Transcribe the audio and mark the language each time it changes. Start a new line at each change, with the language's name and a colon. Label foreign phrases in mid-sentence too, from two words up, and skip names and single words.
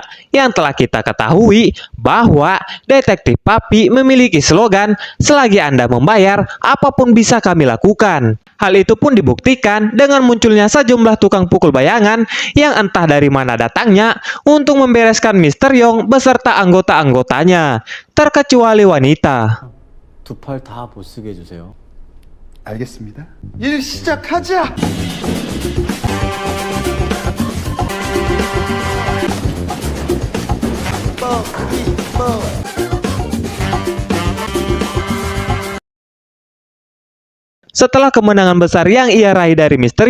Indonesian: Yang telah kita ketahui bahwa detektif Papi memiliki slogan, selagi Anda membayar, apapun bisa kami lakukan. Hal itu pun dibuktikan dengan munculnya sejumlah tukang pukul bayangan yang entah dari mana datangnya untuk membereskan Mr. Yong beserta anggota-anggotanya, terkecuali wanita.
Korean: 두 팔 다 못 쓰게 해주세요. 알겠습니다. 일 시작하자.
Indonesian: Setelah kemenangan besar yang ia raih dari Mr.